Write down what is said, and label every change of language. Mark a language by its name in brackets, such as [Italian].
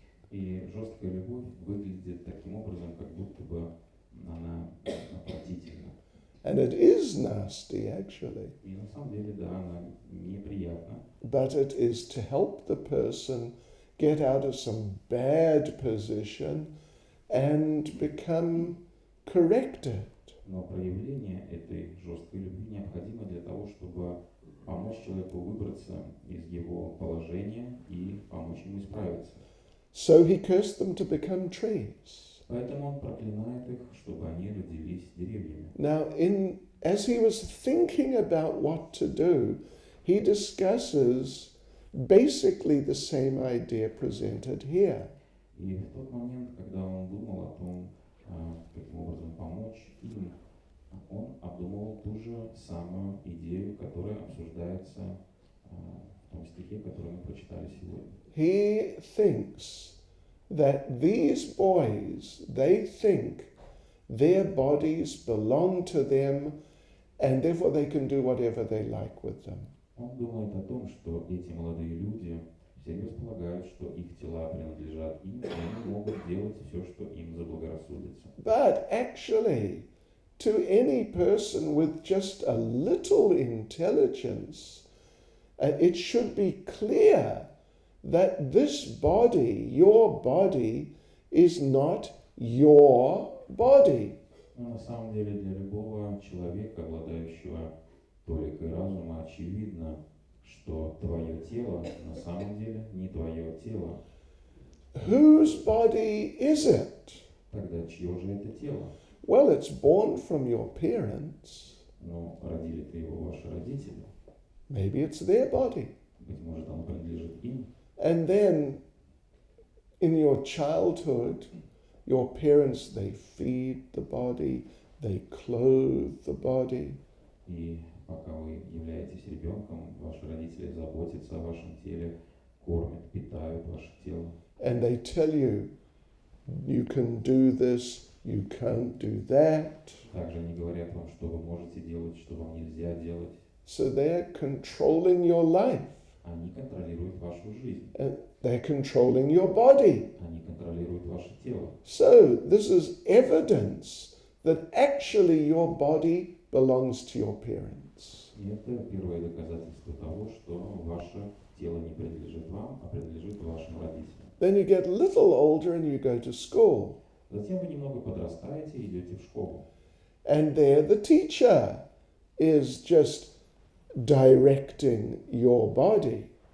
[Russian] И жесткая любовь выглядит таким образом, как будто бы она отвратительна. [English] And it is nasty, actually. [Russian] И на самом деле, да, она неприятна. [English] But it is to help the person get out of some bad position and become corrected. [Russian] Но проявление этой жесткой любви необходимо для того, чтобы помочь человеку выбраться из его положения и помочь ему исправиться. [English] So he cursed them to become trees. [Russian] Поэтому он проклинает их, чтобы они родились деревьями. [English] Now, as he was thinking about what to do, he discusses basically the same idea presented here. [Russian] И в тот момент, когда он думал о том, каким образом помочь им, он обдумывал ту же самую идею, которая обсуждается в том стихе, который мы прочитали сегодня. [English] He thinks that these boys, they think their bodies belong to them and therefore they can do whatever they like with them. [Russian] Он думает о том, что эти молодые люди всерьез полагают, что их тела принадлежат им, и они могут делать все, что им заблагорассудится. [English] But actually, to any person with just a little intelligence, it should be clear that this body, your body, is not your body. [Russian] Но на самом деле для любого человека, обладающего толикой разума, очевидно, что твое тело на самом деле не твое тело. [English] Whose body is it? [Russian] Тогда чье же это тело? [English] Well, it's born from your parents. [Russian] Ну, родили-то его ваши родители. [English] Maybe it's their body. [Russian] Быть может, оно принадлежит им. [English] And then in your childhood, your parents, they feed the body, they clothe the body. [Russian] И пока вы являетесь ребенком, ваши родители заботятся о вашем теле, кормят, питают ваше тело. [English] And they tell you, you can do this, you can't do that. [Russian] Также они говорят вам, что вы можете делать, что вам нельзя делать. [English] So they're controlling your life. [Russian] Они контролируют вашу жизнь. [English] And they're controlling your body. [Russian] Они контролируют ваше тело. [English] So this is evidence that actually your body belongs to your parents. [Russian] И это первое доказательство того, что ваше тело не принадлежит вам, а принадлежит вашим родителям. [English] Then you get a little older and you go to school. [Russian] Затем вы немного подрастаете и идете в школу. [English] And there the teacher is just directing your body.